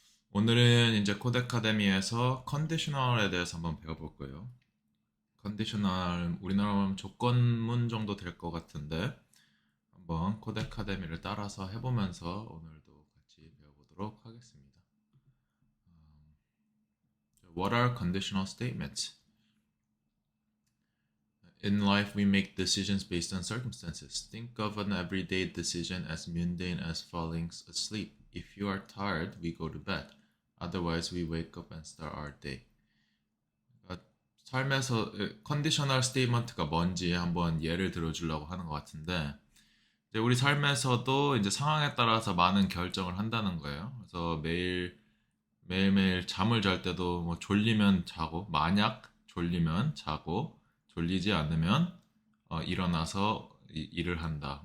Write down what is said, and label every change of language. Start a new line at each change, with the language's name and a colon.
Korean: 오늘은 이제 코드카데미에서 컨디셔널에 대해서 한번 배워볼 거예요. 컨디셔널 우리나라로 하면 조건문 정도 될 것 같은데 한번 코드카데미를 따라서 해보면서 오늘도 같이 배워보도록 하겠습니다.
English: What are conditional statements? In life, we make decisions based on circumstances. Think of an everyday decision as mundane as falling asleep. If you are tired, we go to bed. Otherwise, we wake up and start our day.
Korean: 그러니까 삶에서 컨디셔널 스테이트먼트가 뭔지 한번 예를 들어주려고 하는 것 같은데, 이제 우리 삶에서도 이제 상황에 따라서 많은 결정을 한다는 거예요. 그래서 매일매일 잠을 잘 때도 뭐 졸리면 자고, 만약 졸리면 자고, 졸리지 않으면 일어나서 일을 한다.